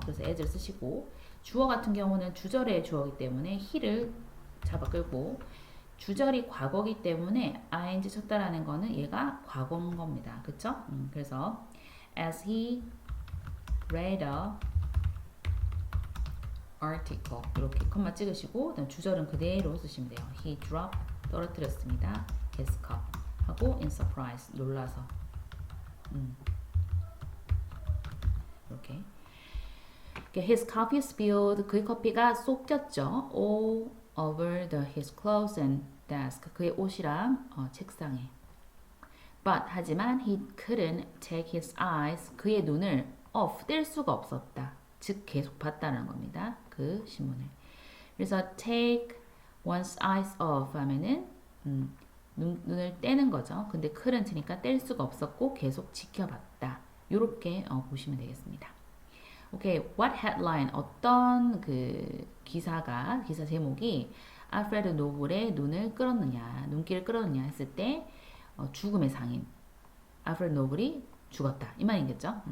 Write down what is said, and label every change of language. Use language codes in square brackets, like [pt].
[ko] 그래서 as를 쓰시고 주어 같은 경우는 주절의 주어이기 때문에 he를 잡아 끌고 주절이 과거이기 때문에 ing 쳤다라는 거는 얘가 과거인 겁니다. 그쵸? 그래서 [en] as he read a article [ko] 이렇게 컴마 찍으시고 주절은 그대로 쓰시면 돼요. [en] He dropped [ko] 떨어뜨렸습니다. [en] His cup [ko] 하고 [en] in surprise [ko] 놀라서 이렇게 [en] his coffee spilled [ko] 그의 커피가 쏟겼죠. [en] all over his clothes and desk 그의 옷이랑 책상에 but [ko] 하지만 [en] he couldn't take his eyes [ko] 그의 눈을 [en] off [ko] 뗄 수가 없었다. 즉 계속 봤다는 겁니다. 그 신문을. 그래서 take one's eyes off 하면은 눈을 떼는 거죠. 근데 couldn't니까 뗄 수가 없었고 계속 지켜봤다. 이렇게 보시면 되겠습니다. 오케이, what headline 어떤 그 기사 제목이 알프레드 노블의 눈을 끌었느냐, 눈길을 끌었느냐 했을 때 죽음의 상인 알프레드 노블이 죽었다 이 말이겠죠.